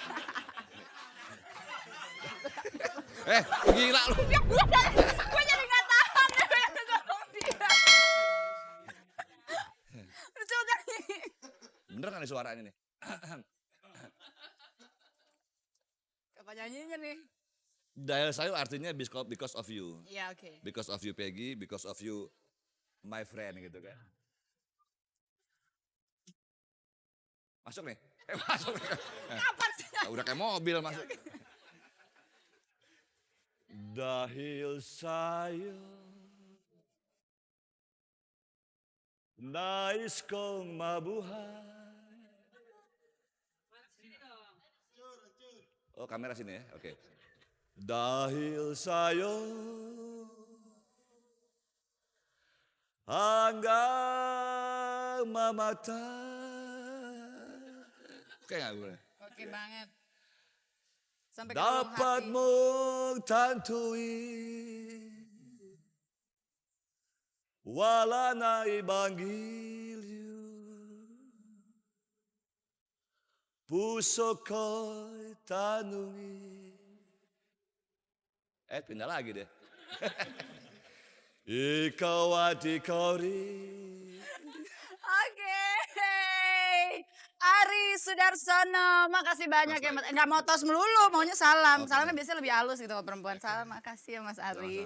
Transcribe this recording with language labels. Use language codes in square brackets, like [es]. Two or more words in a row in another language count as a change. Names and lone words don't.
[id] Gila lu. Gue jadi nggak tahan deh pengen ngomong dia. Lucu tadi. Bener kan nih suaranya nih? Apa nyanyinya nih? Dial saya artinya [en] because of you. [id] Iya oke. [en] Because of you Peggy, because of you my friend gitu kan. [id] Masuk nih. Masuk nih. Kapan sih? Udah kayak mobil masuk. [tl] Dahil sa'yo nais kong mabuhay. [id] Oh kamera sini ya, oke. [tl] Dahil sa'yo hanggang mamatay. [id] Oke nggak gue? Oke banget. Sampai ke dalam [tl] Dapat [id] hati. [tl] mong tantuin wala na ibang giliw. Puso ko'y tanungin. [id] Pindah lagi deh. [tl] Ikaw adhikari. [id] Oke. Ari Sudarsono, makasih banyak Mas ya Ari. Mas. Enggak mau tos melulu, maunya salam. Oke. Salamnya biasanya lebih halus gitu sama perempuan. Salam, makasih ya Mas Ari.